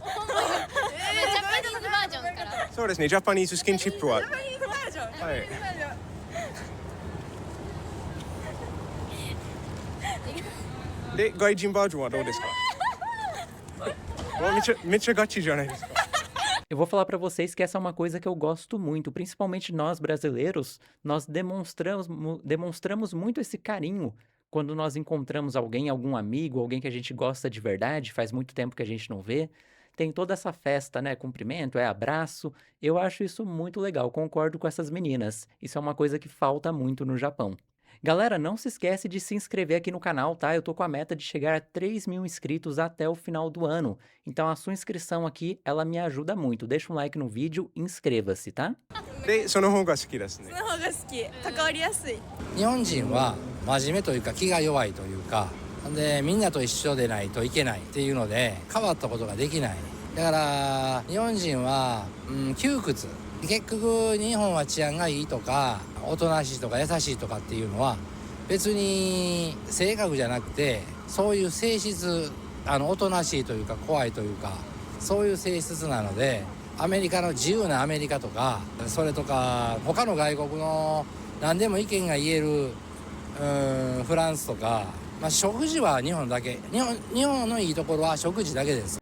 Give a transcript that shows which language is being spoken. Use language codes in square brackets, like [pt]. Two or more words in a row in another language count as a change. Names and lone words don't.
[ja] ジャパニーズバージョンからそうですね、ジャパニーズスキンシップはジャパニーズバージョン。はいで外人バージョンはどうですか？めっちゃガチじゃないですか。 [pt] Eu vou falar pra vocês que essa é uma coisa que eu gosto muito, principalmente nós brasileiros, nós demonstramos muito esse carinho quando nós encontramos alguém, algum amigo, alguém que a gente gosta de verdade, faz muito tempo que a gente não vê. Tem toda essa festa, né? Cumprimento, é abraço. Eu acho isso muito legal, concordo com essas meninas. Isso é uma coisa que falta muito no Japão. Galera, não se esquece de se inscrever aqui no canal, tá? Eu tô com a meta de chegar a 3.000 inscritos até o final do ano. Então a sua inscrição aqui, ela me ajuda muito. Deixa um like no vídeo e inscreva-se, tá? [ja] でその方が好きですね。その方が好き。関わりやすい。日本人は真面目というか気が弱いというかでみんなと一緒でないといけないっていうので変わったことができないだから日本人は、窮屈結局日本は治安がいいとかおとなしいとか優しいとかっていうのは別に性格じゃなくてそういう性質おとなしいというか怖いというかそういう性質なのでアメリカの自由なアメリカとかそれとか他の外国の何でも意見が言えるフランスとか、食事は日本だけ日本のいいところは食事だけです。